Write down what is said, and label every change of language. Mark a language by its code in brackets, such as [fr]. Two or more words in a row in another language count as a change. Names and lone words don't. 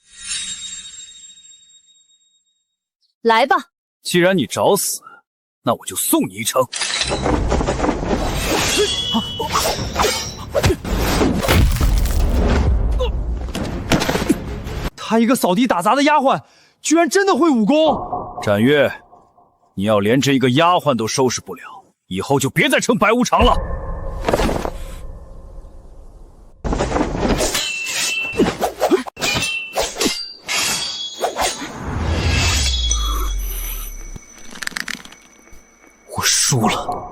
[zh] 來吧，既然你找死，那我就送你一程。她一個掃地打雜的丫鬟，居然真的會武功。展月，你要連這一個丫鬟都收拾不了，以後就別再稱白無常了。我輸了。